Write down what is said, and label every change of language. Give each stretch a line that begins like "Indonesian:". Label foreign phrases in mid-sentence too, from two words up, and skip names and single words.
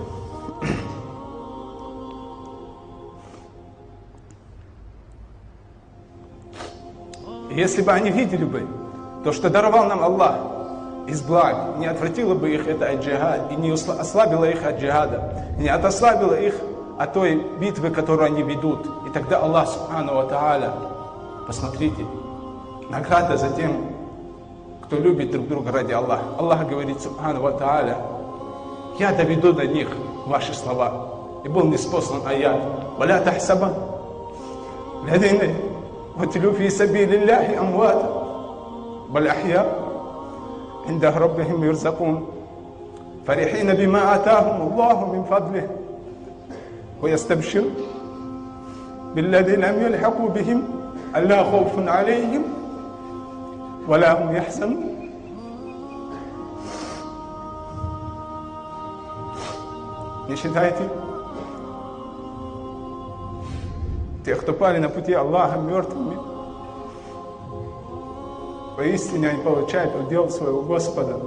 Russian: если бы они видели бы то, что даровал нам Аллах из благ, не отвратило бы их это от джихада, и не ослабило их от джихада, не отослабило их от той битвы, которую они ведут. И тогда Аллах
Arabic: سبحانه وتعالى,
Russian: посмотрите, награда за тем, кто любит друг друга ради Аллаха. Аллах говорит,
Arabic: سبحانه وتعالى,
Russian: я доведу до них ваши слова. И был неспослан аят.
Arabic: ولا تحسبن الذين قتلوا في سبيل الله أمواتا بل أحياء عند ربهم يرزقون فرحين بما آتاهم الله من فضله, ويستبشر بالذين لم يلحقوا بهم ألا خوف عليهم ولا هم يحزنون.
Russian: Не считайте тех, кто пали на пути Аллаха, мертвыми? Поистине они получают удел своего Господа.